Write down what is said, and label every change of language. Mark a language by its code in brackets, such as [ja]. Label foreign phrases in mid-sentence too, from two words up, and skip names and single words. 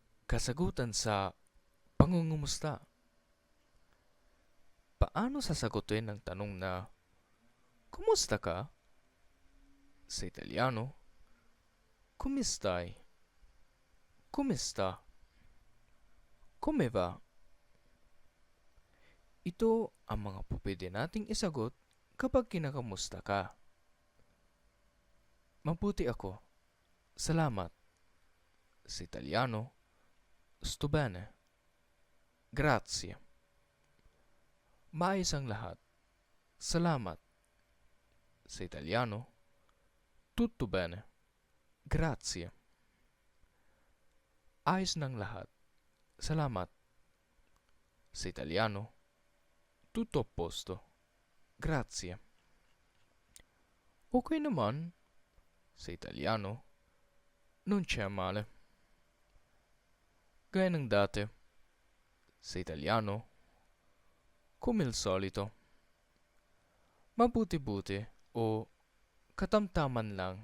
[tl] Kasagutan sa pangungumusta. Paano sasagutin ang tanong na, "Kumusta ka?" Sa Italiano, [it] "Come stai?" "Kumista?" "Come va?" [tl] Ito ang mga pupwede nating isagot kapag kinakamusta ka. Mabuti ako. Salamat. Sa Italiano, [it] "Sto bene." "Grazie." [tl] Maayos ang lahat. Salamat. Sa Italiano, [it] "Tutto bene." Grazie. [tl] Ayos ng lahat. Salamat. [it] Sa Italiano, "Tutto a posto." Grazie. [tl] Okay naman. Sa Italiano, [it] "Non c'è male." [tl] Gaya ng dati. Sa Italiano, [it] "Come il solito." [tl] Mabuti-buti o katamtaman lang.